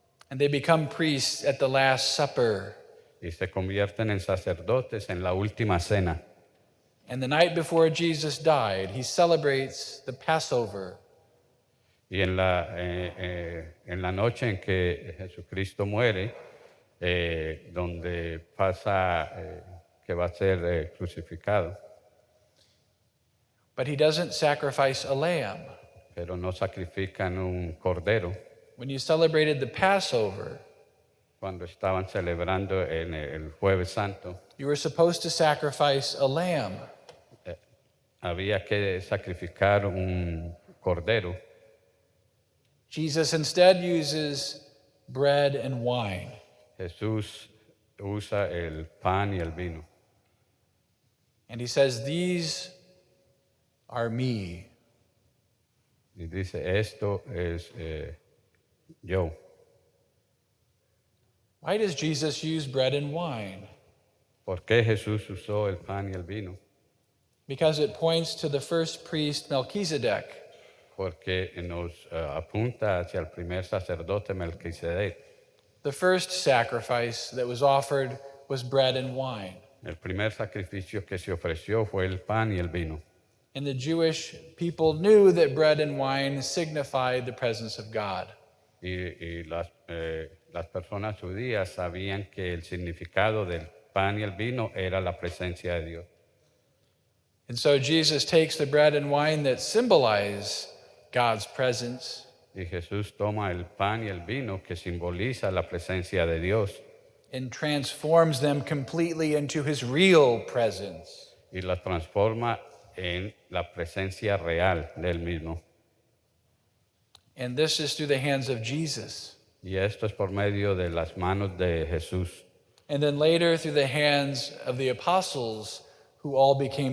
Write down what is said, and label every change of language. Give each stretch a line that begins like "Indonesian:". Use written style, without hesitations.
English: And they become priests at the Last Supper.
Spanish: y se convierten en sacerdotes en la última cena.
English: And the night before Jesus died, he celebrates the Passover.
Spanish: Y en la noche en que Jesucristo muere, donde pasa que va a ser crucificado,
English: But he doesn't sacrifice a lamb.
Spanish: pero no sacrifican un cordero.
English: When you celebrated the Passover,
Spanish: Cuando estaban celebrando en el Jueves Santo,
English: you were supposed to sacrifice a lamb.
Spanish: había que sacrificar un cordero.
English: Jesus instead uses bread and wine.
Spanish: Jesús usa el pan y el vino.
English: And he says, these are me.
Spanish: Y dice, esto es yo.
English: Why does Jesus use bread and wine?
Spanish: ¿Por qué Jesús usó el pan y el vino?
English: Because it points to the first priest, Melchizedek.
Spanish: Porque nos apunta hacia el primer sacerdote Melquisedec.
English: The first sacrifice that was offered was bread and wine.
Spanish: El primer sacrificio que se ofreció fue el pan y el vino.
English: And the Jewish people knew that bread and wine signified the presence of God.
Spanish: Y las personas judías sabían que el significado del pan y el vino era la presencia de Dios.
English: And so Jesus takes the bread and wine that symbolize God's presence,
Spanish: Y Jesús toma el pan y el vino que simboliza la presencia de Dios
English: and transforms them completely into his real presence.
Spanish: y la transforma en la presencia real del mismo.
English: And this is through the hands of Jesus.
Spanish: Y esto es por medio de las manos de Jesús.
English: And then later through the hands of the apostles who all became